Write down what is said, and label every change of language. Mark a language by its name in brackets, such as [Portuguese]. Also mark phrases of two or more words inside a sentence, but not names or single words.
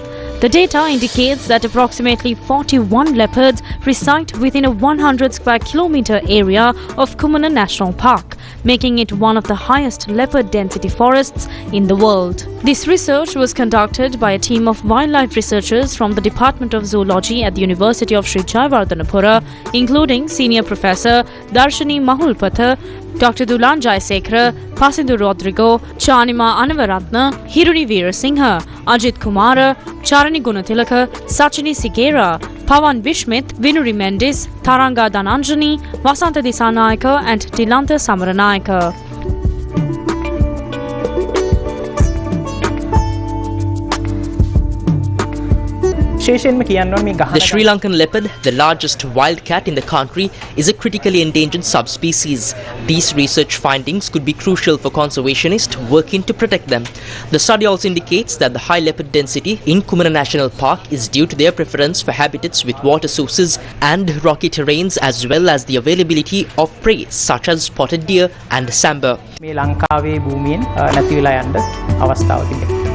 [English] The data indicates that approximately 41 leopards reside within a 100 square kilometer area of Kumana National Park, making it one of the highest leopard density forests in the world. This research was conducted by a team of wildlife researchers from the Department of Zoology at the University of Sri Jayawardhanapura, including Senior Professor Darshani Mahulpatha, Dr. Dulan Jayasekara, Pasindu Rodrigo, Chanima Anavaratna, Hiruni Veerasinghe, Ajit Kumara, Charani Gunatilaka, Sachini Sigera, Pawan Vishmith, Vinuri Mendis, Taranga Dhananjani, Vasanta Disanayaka and Dilanta Samaranayaka. The Sri Lankan leopard, the largest wild cat in the country, is a critically endangered subspecies. These research findings could be crucial for conservationists working to protect them. The study also indicates that the high leopard density in Kumara National Park is due to their preference for habitats with water sources and rocky terrains, as well as the availability of prey such as spotted deer and sambar. [Sinhala] මේ ලංකාවේ භූමියෙන් නැති වෙලා යන්න අවස්ථාව තිබෙනවා.